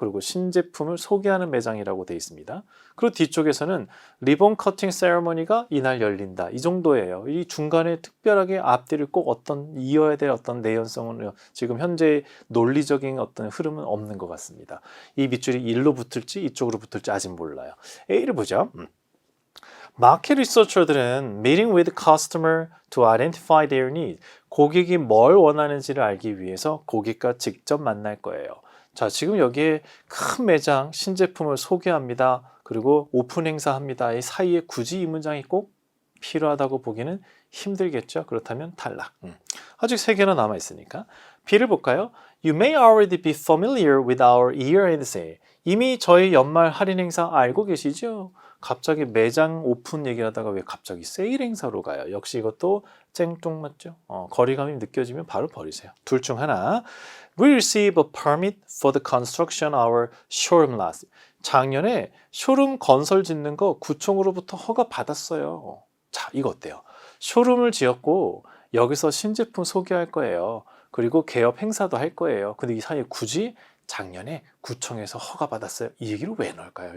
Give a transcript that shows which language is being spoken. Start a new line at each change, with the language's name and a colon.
Korean: 그리고 신제품을 소개하는 매장이라고 되어 있습니다. 그리고 뒤쪽에서는 리본 커팅 세레머니가 이날 열린다. 이 정도예요. 이 중간에 특별하게 앞뒤를 꼭 이어야 될 어떤 내연성은 지금 현재 논리적인 어떤 흐름은 없는 것 같습니다. 이 밑줄이 일로 붙을지 이쪽으로 붙을지 아직 몰라요. A를 보죠. 마켓 리서처들은
English: meeting with customer to identify their need.
Korean: 고객이 뭘 원하는지를 알기 위해서 고객과 직접 만날 거예요. 자, 지금 여기에 큰 매장, 신제품을 소개합니다. 그리고 오픈 행사합니다. 이 사이에 굳이 이 문장이 꼭 필요하다고 보기는 힘들겠죠. 그렇다면 탈락. 아직 3개나 남아있으니까. B를 볼까요?
English: You may already be familiar with our year-end sale.
Korean: 이미 저희 연말 할인 행사 알고 계시죠? 갑자기 매장 오픈 얘기를 하다가 왜 갑자기 세일 행사로 가요? 역시 이것도 쨍뚱맞죠? 거리감이 느껴지면 바로 버리세요. 둘 중 하나.
English: We received a permit for the construction of our showroom last.
Korean: 작년에 쇼룸 건설 짓는 거 구청으로부터 허가 받았어요. 자, 이거 어때요? 쇼룸을 지었고 여기서 신제품 소개할 거예요. 그리고 개업 행사도 할 거예요. 근데 이 사이에 굳이 작년에 구청에서 허가받았어요. 이 얘기를 왜 넣을까요?